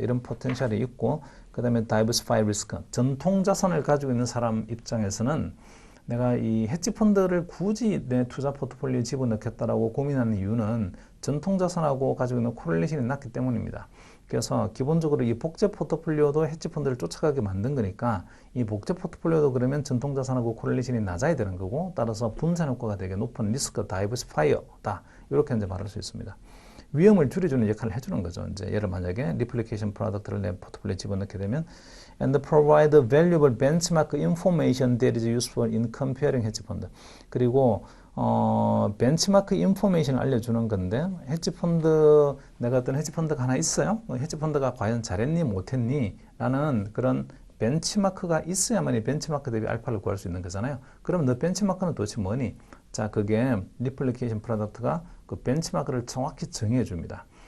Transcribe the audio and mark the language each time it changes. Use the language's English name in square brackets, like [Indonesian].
[Korean] 이런 포텐셜이 있고, 그 다음에 Diversify Risk. 전통 자산을 가지고 있는 사람 입장에서는 내가 이 헤지펀드를 굳이 내 투자 포트폴리오에 집어넣겠다라고 고민하는 이유는 전통자산하고 가지고 있는 코렐레이션이 낮기 때문입니다. 그래서 기본적으로 이 복제 포트폴리오도 헤지펀드를 쫓아가게 만든 거니까 이 복제 포트폴리오도 그러면 전통자산하고 코렐레이션이 낮아야 되는 거고 따라서 분산 효과가 되게 높은 리스크 다이버시파이어다. 이렇게 이제 말할 수 있습니다. 위험을 줄여주는 역할을 해주는 거죠. 이제 예를 만약에 리플리케이션 프로덕트를 내 포트폴리오에 집어넣게 되면 [English] and provide valuable benchmark information that is useful in comparing hedge fund. [Korean] 그리고 벤치마크 인포메이션을 알려주는 건데 헤지펀드 내가 어떤 헤지펀드가 하나 있어요. 헤지펀드가 과연 잘했니 못했니 라는 그런 벤치마크가 있어야만 이 벤치마크 대비 알파를 구할 수 있는 거잖아요. 그럼 너 벤치마크는 도대체 뭐니? 자, 그게 리플리케이션 프로덕트가 그 벤치마크를 정확히 정해 줍니다.